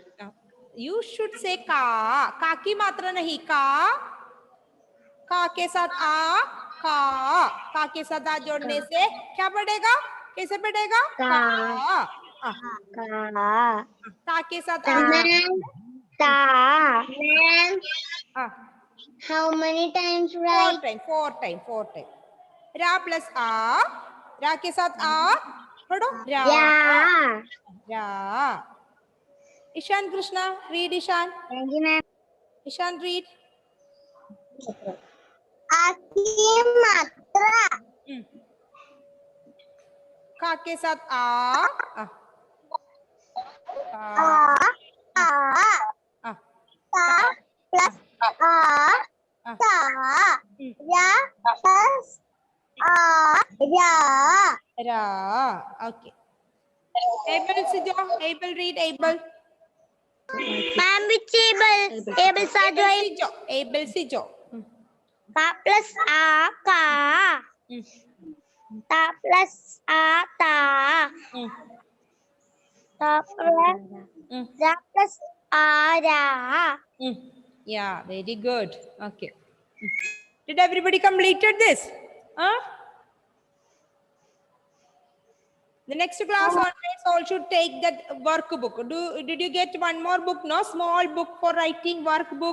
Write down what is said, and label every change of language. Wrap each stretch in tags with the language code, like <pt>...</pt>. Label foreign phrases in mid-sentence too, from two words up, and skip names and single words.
<en>You should say ka.</en> <hi>का की मात्रा नहीं का. का के साथ आ. का के साथ आ जोड़ने से क्या पड़ेगा. कैसे पड़ेगा. का. का के साथ आ. ता.</hi> <en>How many times right? 4 times.</en> <hi>रा प्लस आ. रा के साथ आ पढ़ो. रा.</hi> <en>Yeah.</en> <hi>रा. ईशान कृष्णा,</hi> <en>read ईशान. Thank you, ma'am. ईशान, read.</en> <hi>आ की मात्रा. का के साथ आ. ता प्लस आ. ता। या प्लस आ. या.</hi> <en>Ra. Okay. Abel Sijo. Abel, read Abel. Ma'am, which able? Able Sajoi. Sijo. Abel Sijo.</en> <hi>का प्लस आ। का. ता प्लस आ। ता. ता प्लस रा प्लस आ। रा.</hi> <en>Yeah, very good. Okay. Did everybody completed this? The next class always all should take that workbook. Did you get one more book? No, small book for writing workbook.</en>